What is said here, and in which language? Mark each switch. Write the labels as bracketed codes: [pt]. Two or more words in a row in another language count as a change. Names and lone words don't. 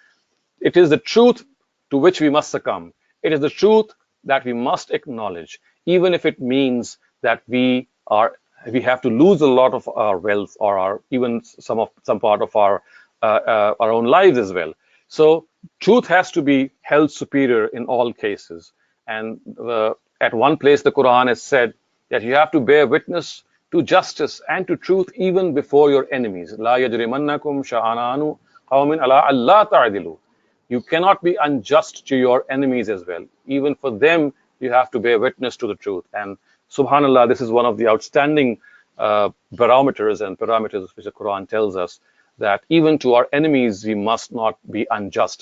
[en] It is the truth to which we must succumb. It is the truth that we must acknowledge, even if it means that we have to lose a lot of our wealth, or even some part of our own lives as well. So truth has to be held superior in all cases. And at one place, the Quran has said that you have to bear witness to justice and to truth even before your enemies. [ar] لا يجرمنكم شنآن قوم على ألا تعدلوا. [en] You cannot be unjust to your enemies as well. Even for them, you have to bear witness to the truth. And subhanallah, this is one of the outstanding barometers and parameters which the Quran tells us, that even to our enemies, we must not be unjust.